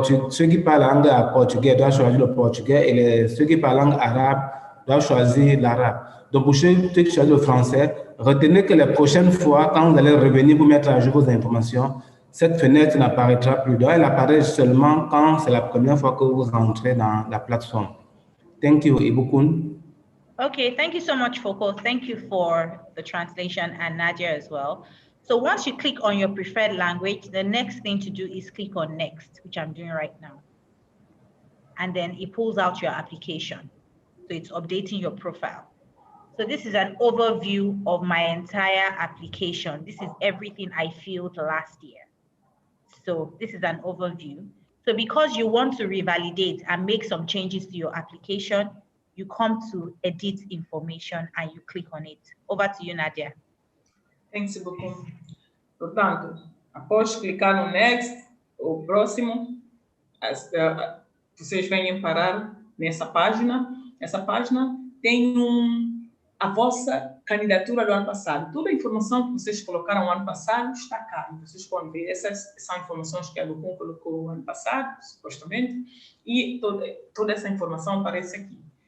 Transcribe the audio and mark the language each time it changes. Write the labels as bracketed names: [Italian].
[French] Ceux qui parlent langue portugais doivent choisir le portugais et ceux qui parlent langue arabe doivent choisir l'arabe. Donc, pour ceux qui choisissent le français, retenez que les prochaines fois, quand vous allez revenir pour mettre à jour vos informations, cette fenêtre n'apparaîtra plus. Donc, elle apparaît seulement quand c'est la première fois que vous entrez dans la plateforme. [English] Thank you, Ibukun. Okay, thank you so much, Foko. Thank you for the translation and Nadia as well. So once you click on your preferred language, the next thing to do is click on next, which I'm doing right now. And then it pulls out your application. So it's updating your profile. So this is an overview of my entire application. This is everything I filled last year. So this is an overview. So because you want to revalidate and make some changes to your application, you come to edit information and you click on it. Over to you, Nadia. Thanks, Ibuku. [Portuguese] Portanto, após clicar no next, o próximo, vocês vêm parar nessa página. Essa página tem a vossa candidatura do ano passado. Toda a informação que vocês colocaram no ano passado está cá. Vocês podem ver, essas são informações que a Lucum colocou no ano passado, supostamente, e toda essa informação aparece aqui.